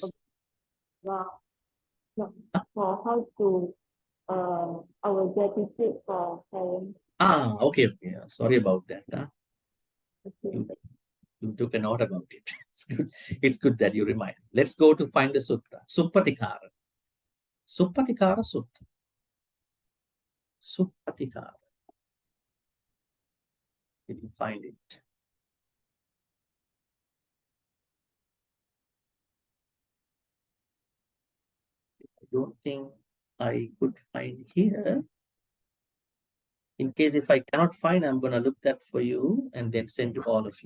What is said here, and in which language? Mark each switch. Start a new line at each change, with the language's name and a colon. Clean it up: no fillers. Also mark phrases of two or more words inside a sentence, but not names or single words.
English: Well, no, for how to our gratitude for parents. Okay. Sorry about that. You took a note about it. It's good. It's good that you remind. Let's go to find the sutta. Suppatikara. Suppatikara sutta. Suppatikara. Did you find it? I don't think I could find here. In case if I cannot find, I'm going to look that for you and then send to all of you.